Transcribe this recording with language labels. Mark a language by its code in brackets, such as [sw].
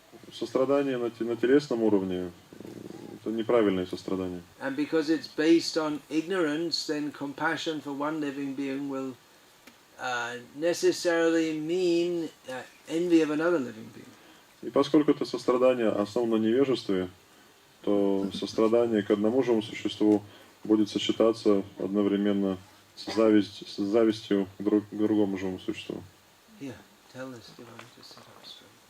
[ru] Сострадание на телесном уровне – это неправильное сострадание. [en] And because it's based on ignorance, then compassion for one living being will necessarily mean envy of another living being. [ru] И поскольку это сострадание основано на невежестве, то сострадание к одному живому существу будет сочетаться одновременно с завистью к другому живому существу. [en] Yeah, tell this devotee to sit up straight.